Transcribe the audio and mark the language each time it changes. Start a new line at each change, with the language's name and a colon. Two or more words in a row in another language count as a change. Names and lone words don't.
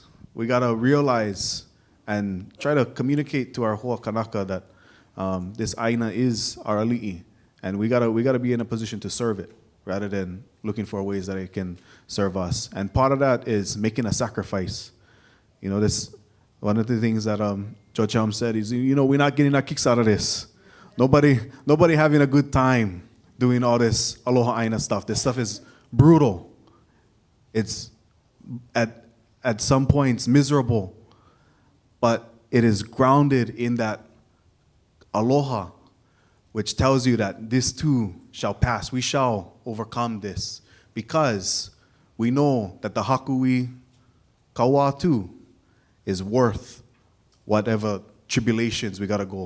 English: We gotta realize and try to communicate to our
Hawaiian: hoa kanaka
English: that this ʻāina is our ali'i, and we gotta be in a position to serve it rather than looking for ways that it can serve us. And part of that is making a sacrifice. This one of the things that George Helm said is, we're not getting our kicks out of this. Nobody having a good time doing all this
Hawaiian: aloha ʻāina
English: stuff. This stuff is brutal. It's at some points miserable, but it is grounded in that aloha, which tells you that this too shall pass. We shall overcome this because we know that the
Hawaiian: haku'i kaua
English: too is worth whatever tribulations we gotta go.